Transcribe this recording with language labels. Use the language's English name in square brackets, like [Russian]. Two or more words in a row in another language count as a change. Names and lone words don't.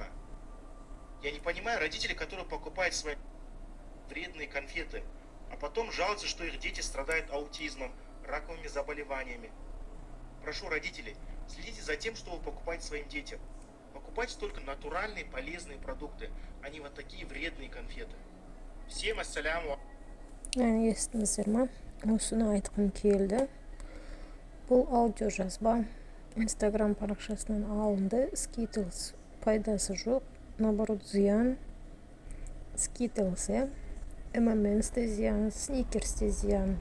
[Russian] Я не понимаю родителей, которые покупают свои вредные конфеты, а потом жалуются, что их дети страдают аутизмом, раковыми заболеваниями. Прошу родителей, следите за тем, что вы покупаете своим детям. Покупайте только натуральные, полезные продукты, а не вот такие вредные конфеты. Всем ассаляму. [Kazakh] Естіңіздер ма? Осыны айтқым келді. Бұл аудио жазба Instagram парақшасынан алынды. Skittles пайдасы жоқ, наоборот зиян. Skittles, M&M's де зиян, Snickers де зиян.